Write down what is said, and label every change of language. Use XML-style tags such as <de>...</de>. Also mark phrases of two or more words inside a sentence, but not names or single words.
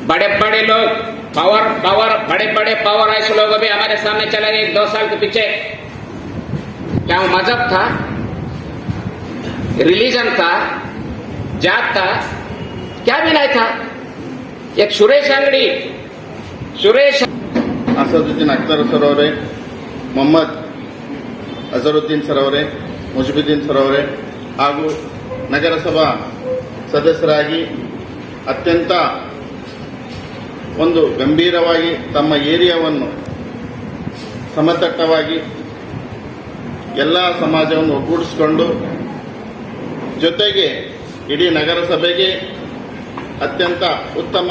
<hi>बड़े बड़े लोग बड़े बड़े पावर ऐसे लोग अभी हमारे सामने चले गए 2 साल के पीछे। क्या वो मजहब था, रिलीजन था, जात था, क्या भी नहीं था। एक सुरेश अंगड़ी, सुरेश</hi> <kn>असदुद्दीन अख्तर सर ಅವರೇ, ಮೊಹಮ್ಮದ್ ಅಜರುದ್ದೀನ್ ಸರ್ ಅವರೇ, ಮುಜೀಬುದ್ದೀನ್ ಸರ್ ಅವರೇ ಹಾಗೂ ನಗರಸಭಾ ಸದಸ್ಯರಾಗಿ ಅತ್ಯಂತ ಒಂದು ಗಂಭೀರವಾಗಿ ತಮ್ಮ ಏರಿಯಾವನ್ನು ಸಮತಟ್ಟವಾಗಿ ಎಲ್ಲ ಸಮಾಜವನ್ನು ಒಗ್ಗೂಡಿಸಿಕೊಂಡು ಜೊತೆಗೆ ಇಡೀ ನಗರಸಭೆಗೆ ಅತ್ಯಂತ ಉತ್ತಮ</kn>